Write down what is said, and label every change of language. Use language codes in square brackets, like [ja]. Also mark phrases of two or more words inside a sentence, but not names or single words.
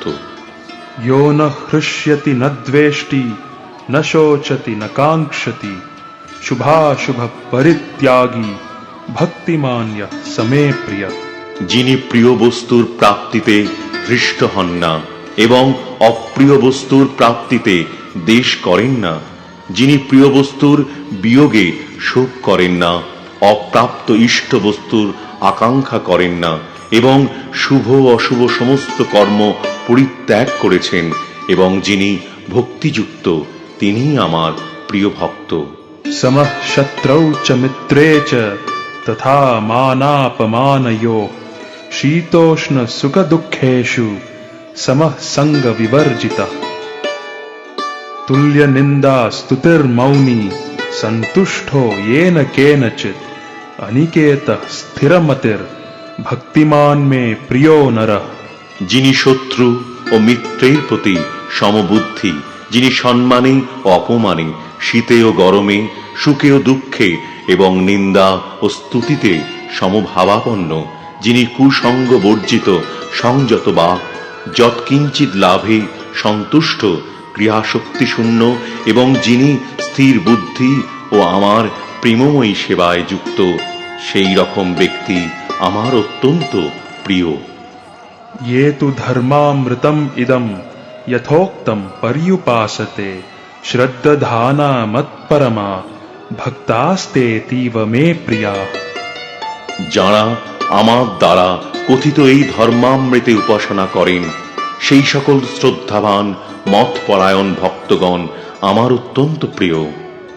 [sa] यो न हृष्यति न द्वेष्टि न शोचति न काङ्क्षति शुभाशुभ परित्यागी भक्तिमान यः समे प्रियः। [bn] যিনি প্রিয় বস্তুর প্রাপ্তিতে হৃষ্ট হন না এবং অপ্রিয় বস্তুর প্রাপ্তিতে দ্বেষ করেন না, যিনি প্রিয় বস্তুর বিয়োগে শোক করেন না, অপ্রাপ্ত ইষ্ট বস্তুর আকাঙ্ক্ষা করেন না এবং শুভ অশুভ সমস্ত কর্ম পরিত্যাগ করেছেন এবং যিনি ভক্তিযুক্ত, তিনিই আমার প্রিয় ভক্ত। [sa] समः शत्रौ च मित्रे च तथा मानापमानयोः शीतोष्ण सुख दुःखेषु समः संग विवर्जितः तुल्य निंदा स्तुतिर्मौनी संतुष्टो येन केनचित् अनिकेतः स्थिरमतिर् भक्तिमान में प्रियो नरः। [bn] যিনি শত্রু ও মিত্রের প্রতি সমবুদ্ধি, যিনি সম্মানে ও অপমানে, শীতে ও গরমে, সুখে ও দুঃখে এবং নিন্দা ও স্তুতিতে সমভাবাপন্ন, যিনি কুসঙ্গ বর্জিত, সংযত বা যৎকিঞ্চিৎ লাভে সন্তুষ্ট, ক্রিয়াশক্তি শূন্য এবং যিনি স্থির বুদ্ধি ও আমার প্রেমময়ী সেবায় যুক্ত, সেই রকম ব্যক্তি আমার অত্যন্ত প্রিয়। [sa] ये तु धर्मामृतम् इदं यथोक्तं पर्युपासते श्रद्धाना मत्परमा भक्तास्तेतीव मे प्रिया। [bn] যারা আমার দ্বারা কথিত এই ধর্মামৃতে উপাসনা করেন, সেই সকল শ্রদ্ধাবান মতপরায়ণ ভক্তগণ আমার অত্যন্ত প্রিয়।